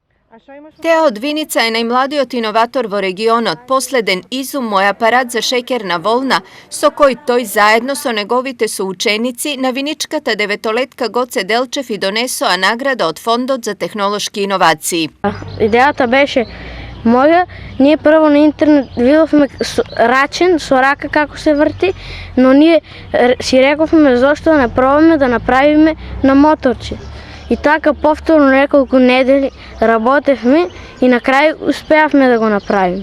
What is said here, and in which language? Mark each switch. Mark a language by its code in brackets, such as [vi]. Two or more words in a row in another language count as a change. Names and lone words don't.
[mk] Teo od Vinica je najmladijot inovator vo regionot, posleden izum moj aparat za šekerna volna, so koji toj zajedno so negovite su učenici na Viničkata 9-letka Goce Delčev i donesoa nagrada od Fondot za tehnološki inovaciji. Идеята беше моја, ние прво на интернет видовме рачен со рака како се врти, но ние си рековме зошто да не пробаме да направиме на моторче. И така повторно неколку недели работевме и на крај успеавме да го направиме.